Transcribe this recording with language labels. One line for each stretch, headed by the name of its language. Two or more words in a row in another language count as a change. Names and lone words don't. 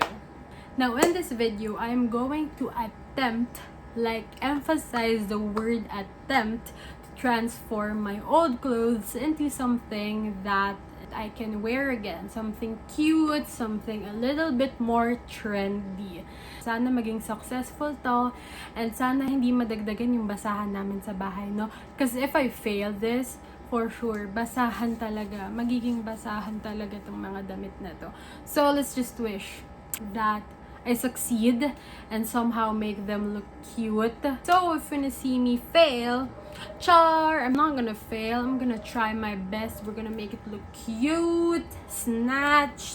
English: Now in this video, I'm going to emphasize the word attempt to transform my old clothes into something that I can wear again. Something cute, something a little bit more trendy.
Filipino: Sana maging successful to, and sana hindi madagdagan yung basahan namin sa bahay, no?
English: Because if I fail this, for sure,
Filipino: basahan talaga. Magiging basahan talaga tong mga damit na to.
English: So, let's just wish that I succeed and somehow make them look cute. So, if you wanna see me fail, char, I'm not gonna fail. I'm gonna try my best. We're gonna make it look cute, snatched.